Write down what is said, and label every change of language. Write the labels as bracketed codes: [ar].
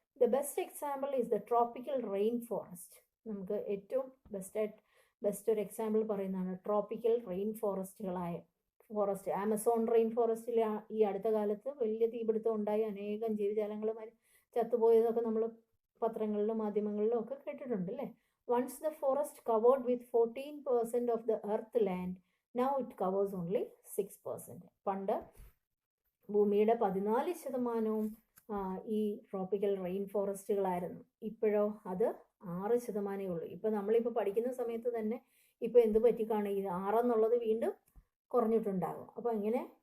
[en] The best example is the tropical rain forest. [ml] നമുക്ക് ഏറ്റവും best ഒരു എക്സാമ്പിൾ പറയുന്നതാണ് tropical rain forest. Amazon rain ഫോറസ്റ്റിൽ ഈ അടുത്ത കാലത്ത് വലിയ തീപിടുത്തം ഉണ്ടായി അനേകം ജീവജാലങ്ങൾ ചത്തുപോയതൊക്കെ നമ്മൾ പത്രങ്ങളിലും മാധ്യമങ്ങളിലും ഒക്കെ കേട്ടിട്ടുണ്ട് അല്ലേ? [en] Once the forest covered with 14% of the earth land, now it covers only 6%. [ml] പണ്ട് ഭൂമിയുടെ 14% ഈ ട്രോപ്പിക്കൽ റെയിൻ ഫോറസ്റ്റുകളായിരുന്നു. ഇപ്പോഴോ അത് 6% ഉള്ളൂ. ഇപ്പോൾ നമ്മളിപ്പോൾ പഠിക്കുന്ന സമയത്ത് തന്നെ ഇപ്പോൾ എന്ത് പറ്റിക്കാണ് ഈ 6 എന്നുള്ളത് വീണ്ടും കുറഞ്ഞിട്ടുണ്ടാകും. അപ്പോൾ ഇങ്ങനെ